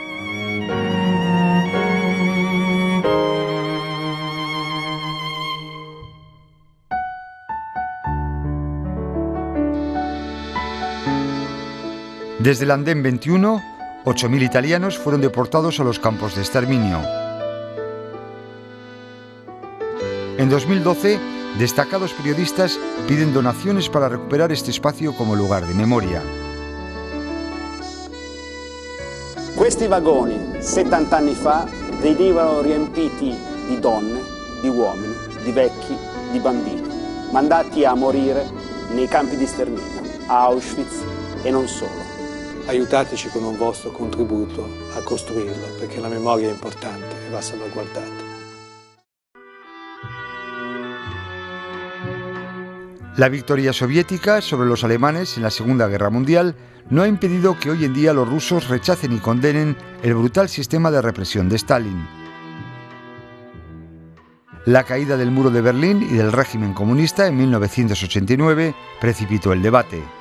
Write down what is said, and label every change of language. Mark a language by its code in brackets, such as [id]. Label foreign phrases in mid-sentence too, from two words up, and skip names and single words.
[es] Desde el Andén 21, 8.000 italianos fueron deportados a los campos de exterminio. En 2012, destacados periodistas piden donaciones para recuperar este espacio como lugar de memoria. [it] Questi vagoni, 70 anni fa, venivano riempiti di donne, di uomini, di vecchi, di bambini, mandati a morire nei campi di sterminio, a Auschwitz e non solo. Aiutateci con un vostro contributo a costruirlo, perché la memoria è importante e va salvaguardata. [es] La victoria soviética sobre los alemanes en la Segunda Guerra Mundial no ha impedido que hoy en día los rusos rechacen y condenen el brutal sistema de represión de Stalin. La caída del muro de Berlín y del régimen comunista en 1989 precipitó el debate.